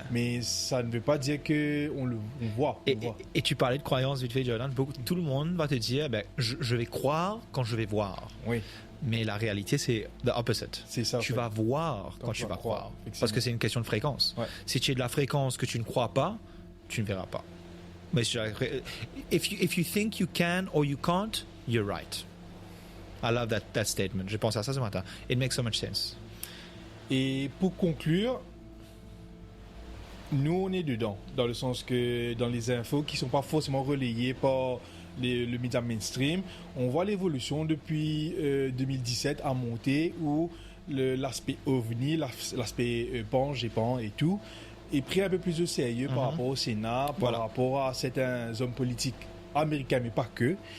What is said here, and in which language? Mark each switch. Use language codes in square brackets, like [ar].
[fr] Mais ça ne veut pas dire qu'on on voit. on voit. Et tu parlais de croyance vite fait, Jordan. Tout le monde va te dire, je vais croire quand je vais voir. Oui, Mais la réalité, c'est the opposite. c'est ça. Tu en fait. vas voir quand tu vas croire. effectivement. Parce que c'est une question de fréquence. Ouais. Si tu es de la fréquence que tu ne crois pas, tu ne verras pas. [en] Mais if you think you can or you can't, you're right. I love that statement. [fr] J'ai pensé à ça ce matin. [en] It makes so much sense. [fr] Et pour conclure, nous on est dedans, dans le sens que dans les infos qui ne sont pas forcément relayées par le média mainstream, on voit l'évolution depuis 2017 à monter où l'aspect ovni, l'aspect pan, GEPAN et tout, est pris un peu plus au sérieux par rapport au Sénat, par rapport à certains hommes politiques américains, mais pas que.